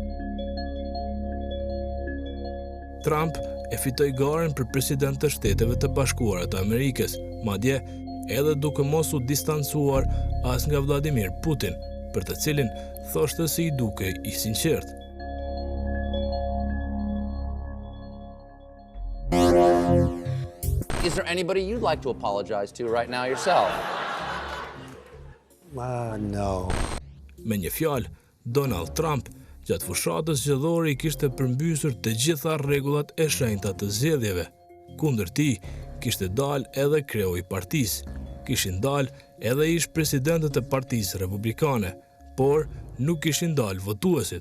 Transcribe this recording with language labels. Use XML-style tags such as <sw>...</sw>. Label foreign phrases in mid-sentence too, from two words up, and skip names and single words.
<sq>Trump e fitoi garen për president të Shteteve të Bashkuara të Amerikës, madje edhe duke mos u distancuar as nga Vladimir Putin, për të cilin thoshte se I duke I sinqert.</sq> <en>Is there anybody you'd like to apologize to right now yourself? No.</en> <sq>Me një fjalë, Donald Trump gjatë fushatës zgjedhore I kishte përmbysur të gjitha rregullat e shenjta të zgjedhjeve. Kundër tij kishte dalë edhe kreu I partisë, kishin dalë edhe ish presidentët e Partisë Republikane, por nuk kishin dalë votuesit.</sq>